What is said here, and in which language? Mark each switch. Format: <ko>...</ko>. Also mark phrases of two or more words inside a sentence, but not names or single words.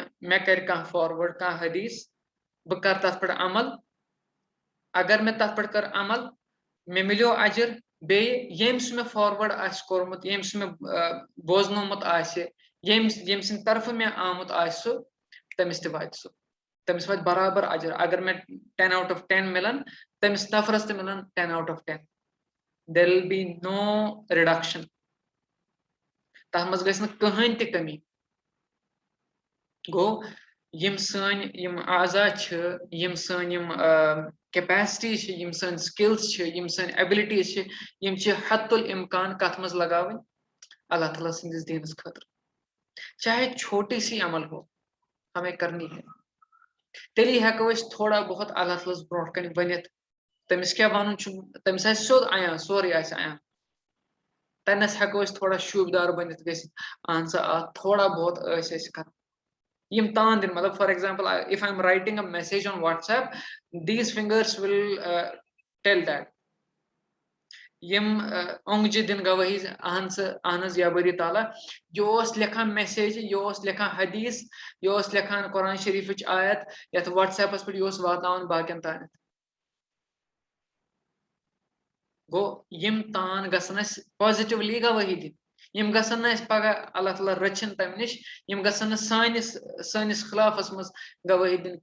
<ks>مےٚ کرِ کانٛہہ فاروٲڈ کانٛہہ حدیث بہٕ کرٕ تتھ پٮ۪ٹھ عمل اگر مےٚ تتھ پٮ۪ٹھ کٔر عمل مےٚ مِلیو اجر بیٚیہِ ییٚمۍ سُہ مےٚ فاروٲڈ آسہِ کوٚرمُت ییٚمۍ سُہ مےٚ بوزنومُت آسہِ ییٚمۍ سٕنٛدِ طرفہٕ مےٚ آمُت آسہِ سُہ تٔمِس تہِ واتہِ سُہ تٔمِس واتہِ برابر اجر اگر مےٚ</ks> <en>10 out of 10</en> <ks>مِلان تٔمِس نفرس تہِ مِلان</ks> <en>10 out of 10 there will be no reduction</en> <ks>تتھ منٛز گژھِ نہٕ کٕہٕنۍ تہِ کمی گوٚو یِم سٲنۍ یِم اعضا چھِ یِم سٲنۍ یِم کیپیسٹی چھِ یِم سٲنۍ سکلز چھِ یِم سٲنۍ ایبلٹیٖز چھِ یِم چھِ حت الامکان کتھ منٛز لگاوٕنۍ اللہ تعالیٰ سٕنٛدِس دیٖنس خٲطرٕ</ks> <ur>چاہے چھوٹی سی عمل ہو ہمیں کرنی ہے</ur> <ks>تیٚلی ہٮ۪کو أسۍ تھوڑا بہت اللہ تعالیٰ ہس برونٛٹھ کَنہِ ؤنِتھ تٔمِس کیٛاہ وَنُن چھُ تٔمِس آسہِ سیوٚد عیان سورُے آسہِ عیان تَنٮ۪س ہٮ۪کو أسۍ تھوڑا شوٗبدار بٔنِتھ گٔژھِتھ اہن سا تھوڑا بہت ٲسۍ أسۍ کران یِم تان دِنۍ مطلب</ks> <en>for example if I'm writing a message on WhatsApp these fingers will tell that</en> <ks>یِم اونٛگجہِ دِنۍ گوٲہی اہن حظ یا بٔری تعالیٰ یہِ اوس لیکھان میسیج یہِ اوس لیکھان حدیث یہِ اوس لیکھان قرآن شریٖفٕچ آیت یتھ WhatsAppس پٮ۪ٹھ یہِ اوس واتناوان باقین تانٮ۪تھ گوٚو یِم تان گژھن اَسہِ پازِٹِولی گوٲہی دِنۍ یِم گژھن نہٕ اَسہِ پگاہ اللہ تعالیٰ رٔچھِنۍ تمہِ نِش یِم گژھن نہٕ سٲنِس خٕلافس منٛز گوٲہی دِنۍ</ks>